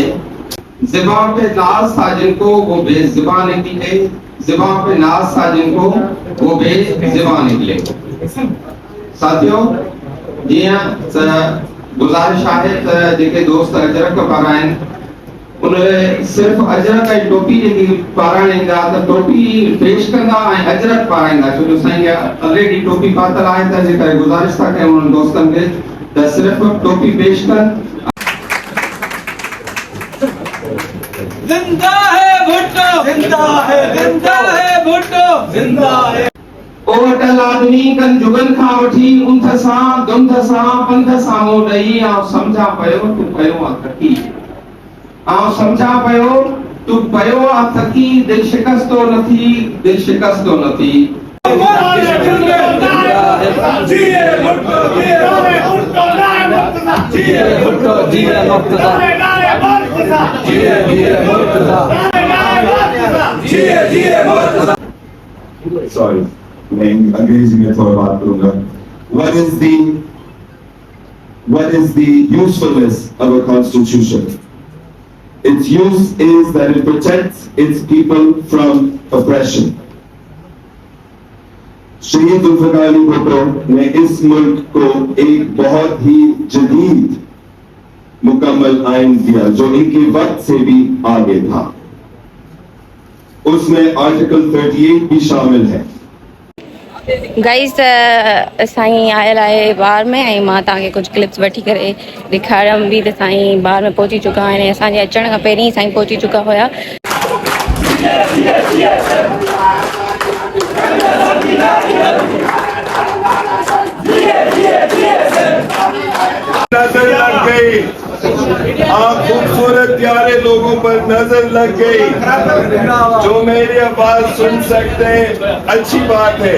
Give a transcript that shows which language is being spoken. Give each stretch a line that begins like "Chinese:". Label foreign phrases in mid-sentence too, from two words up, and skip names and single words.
Urdu: زباں پہ ناز تھا جن کو وہ بے زباں نکلے. زباں پہ ناز تھا جن کو وہ بے زباں نکلے. ساتھیوں، جی ہاں، گزارش ہے
Sindhi: जेके दोस्त अजरक पारायण
Urdu: انہیں صرف
Sindhi: अजरक ऐं टोपी जेकी पारायण त टोपी पेश कंदा ऐं अजरक पाराईंदा, छो जो साईं ऑलरेडी टोपी पातल आहे, त जे करे गुजारिश था कयूं उन्हनि दोस्तनि खे त सिर्फ टोपी पेश कनि।
Urdu: زندہ ہے بھٹو، زندہ ہے، زندہ ہے بھٹو، زندہ ہے.
Sindhi: ओटल आदमी कन जुगन खां वठी उंध सां दुंध सां पंध सां मूं ॾेई आउं सम्झा पियो तूं पियो आ थकी। आउं सम्झा पियो तूं पियो आ थकी। दिल शिकस्तो न थी, दिल शिकस्तो न थी। जिए भुट्टो, जिए भुट्टो, जिए भुट्टो, जिए मुक्तदा, जिए जिए मुक्तदा, जिए जिए मुक्तदा।
Urdu: Sorry, میں انگریزی میں تھوڑا بات کروں گا.
English: What is the usefulness of a constitution? Its use is that it protects its people from oppression.
Urdu: شہید ذوالفقار علی بھٹو نے اس ملک کو ایک بہت ہی جدید مکمل آئین دیا جو ان کے وقت سے بھی آگے تھا. اس میں آرٹیکل 38 بھی شامل ہے.
Sindhi: गाइस, साईं आयल आहे बार में ऐं मां तव्हांखे कुझु क्लिप्स वठी करे ॾेखारियमि बि त साईं बार में पहुची चुका आहिनि। असांजे अचण खां पहिरीं साईं पहुची चुका हुया।
Urdu: نظر لگ گئی، آپ خوبصورت پیارے لوگوں پر نظر لگ گئی جو میری آواز سن سکتے ہیں، اچھی بات ہے.